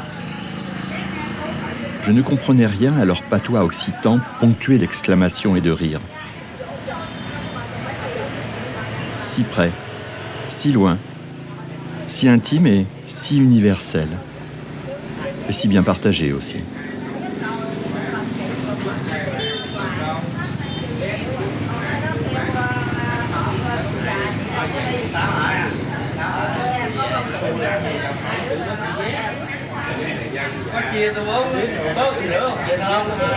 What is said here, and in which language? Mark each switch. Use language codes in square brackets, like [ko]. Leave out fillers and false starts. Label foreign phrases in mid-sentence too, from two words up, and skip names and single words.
[fr] Je ne comprenais rien à leur patois occitan ponctué d'exclamations et de rires. Si près, si loin, si intime et si universel. Et si bien partagé aussi. [vi] Có chia tôi bớt nữa không vậy không?